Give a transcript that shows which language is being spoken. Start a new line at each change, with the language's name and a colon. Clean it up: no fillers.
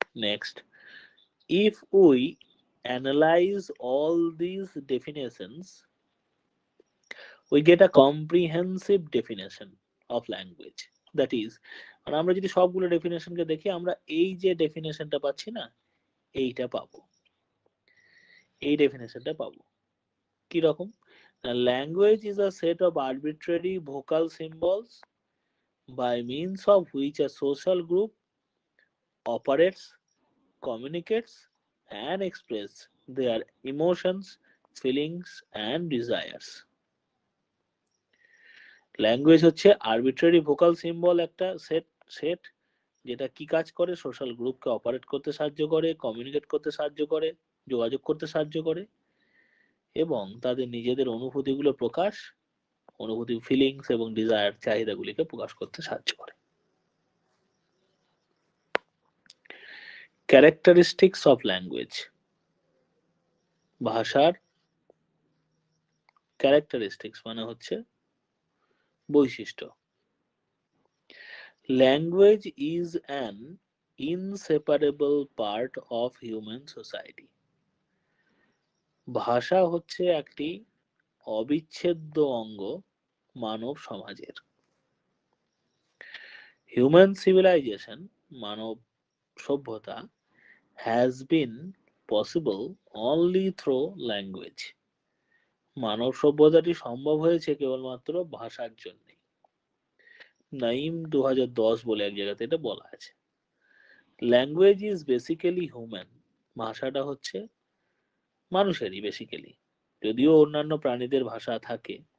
Bangla: Next,
English: if we analyze all these definitions we get a comprehensive definition of language, that is,
Bangla: মানে আমরা যদি সবগুলো ডেফিনেশনকে দেখি আমরা এই যে ডেফিনেশনটা পাচ্ছি না, এইটা পাবো, এই ডেফিনেশনটা পাবো। কি রকম?
English: Language is a set of arbitrary vocal symbols by means of which a social group operates, communicates, and express their emotions, feelings, and desires.
Bangla: Language হচ্ছে আরবিট্রারি ভোকাল সিম্বল একটা সেট যেটা কি কাজ করে? সোশ্যাল গ্রুপকে অপারেট করতে সাহায্য করে, কমিউনিকেট করতে সাহায্য করে, যোগাযোগ করতে সাহায্য করে এবং তাদের নিজেদের অনুভূতিগুলো অনুভূতি, ফিলিংস এবং ডিজায়ার, চাহিদাগুলিকে প্রকাশ করতে সাহায্য করে। ক্যারেক্টারিস্টিক্স অফ ল্যাঙ্গুয়েজ, ভাষার ক্যারেক্টারিস্টিক্স মানে হচ্ছে বৈশিষ্ট্য।
English: language is an inseparable part of human society,
Bangla: ভাষা হচ্ছে একটি অবিচ্ছেদ্য অঙ্গ মানব সমাজের।
English: human civilisation,
Bangla: মানব সভ্যতা,
English: has been possible only through language,
Bangla: মানব সভ্যতাটি সম্ভব হয়েছে কেবলমাত্র ভাষার জন্য। নাইম 2010 বলে এক জায়গাতে এটা বলা আছে।
English: language is basically human,
Bangla: ভাষাটা হচ্ছে মানুষেরই বেসিক্যালি, যদিও অন্যান্য প্রাণীদের ভাষা থাকে।